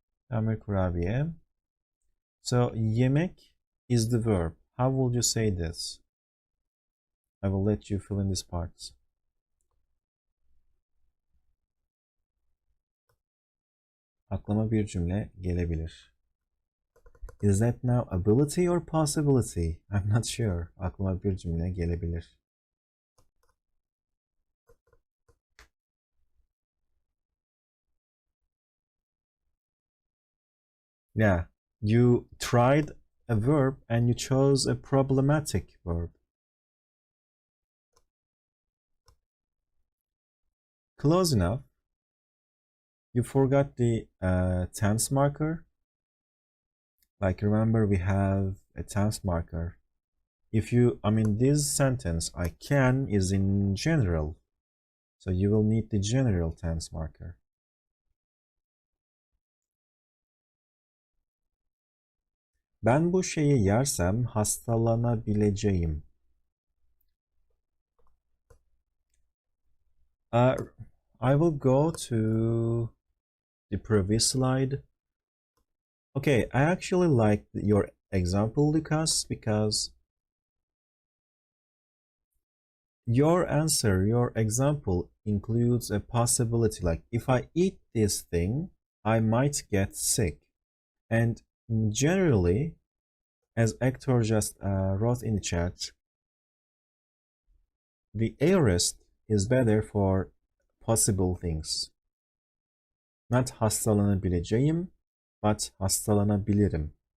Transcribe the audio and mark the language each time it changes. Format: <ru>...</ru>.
<tr>Ben kurabiye.</tr> <en>So yemek is the verb. How would you say this? I will let you fill in these parts.</en> <tr>Aklıma bir cümle gelebilir.</tr> <en>Is that now ability or possibility? I'm not sure.</en> <tr>Aklıma bir cümle gelebilir.</tr> <en>Yeah, you tried a verb and you chose a problematic verb. Close enough. You forgot the tense marker. Like remember we have a tense marker. If you, this sentence, I can is in general. So you will need the general tense marker.</en> <tr>Ben bu şeyi yersem hastalanabileceğim.</tr> <en>I will go to the previous slide. Okay, I actually like your example, Lucas, because your answer, your example includes a possibility like if I eat this thing, I might get sick. And generally, as Hector just wrote in the chat, the aorist is better for possible things. Not hastalanabileceğim, but hastalanabilirim.</en>